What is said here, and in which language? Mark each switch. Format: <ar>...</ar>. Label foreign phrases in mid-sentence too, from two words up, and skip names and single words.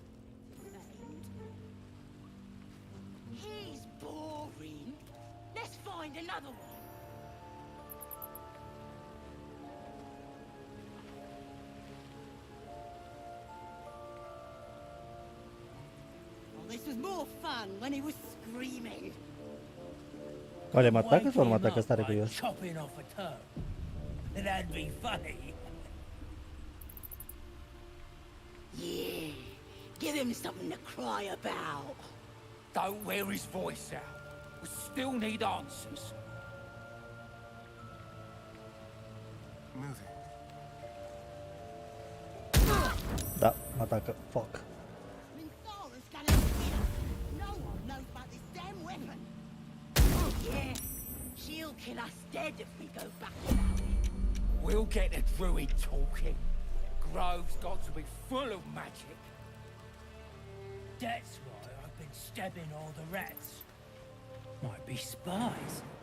<en>He's boring. Let's find another one. This was more fun when he was screaming.</en> <ro>Oare mă atacă sau nu mă atacă? Stare curios.</ro> <en>Chopping off a toe. That'd be funny. Yeah, give him something to cry about. Don't wear his voice out. We still need answers. Moving.</en> <ro>Da, mă atacă.</ro> <en>Fuck. Minthara's gonna hit us. No one knows about this damn weapon. Yeah, she'll kill us dead if we go back without it. We'll get the druid talking. Grove's got to be full of magic. That's why I've been stabbing all the rats. Might be spies.</en>